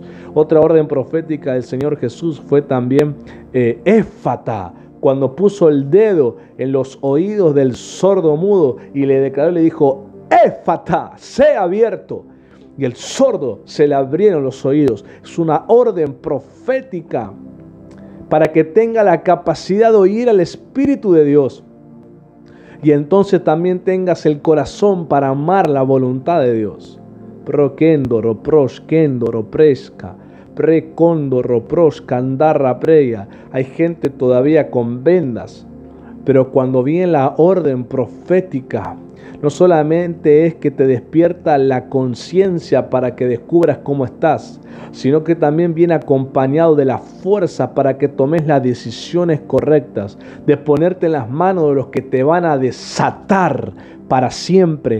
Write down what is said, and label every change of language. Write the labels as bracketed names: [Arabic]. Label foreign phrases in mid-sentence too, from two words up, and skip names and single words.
[Spanish] Otra orden profética del Señor Jesús fue también éfata, cuando puso el dedo en los oídos del sordo mudo y le declaró, le dijo, éfata, sea abierto. Y el sordo se le abrieron los oídos. Es una orden profética para que tenga la capacidad de oír al Espíritu de Dios. Y entonces también tengas el corazón para amar la voluntad de Dios. Proquéndoro, prosquéndoro, presca. Precondo, ropros, candarra, preya. Hay gente todavía con vendas, pero cuando viene la orden profética, no solamente es que te despierta la conciencia para que descubras cómo estás, sino que también viene acompañado de la fuerza para que tomes las decisiones correctas, de ponerte en las manos de los que te van a desatar para siempre.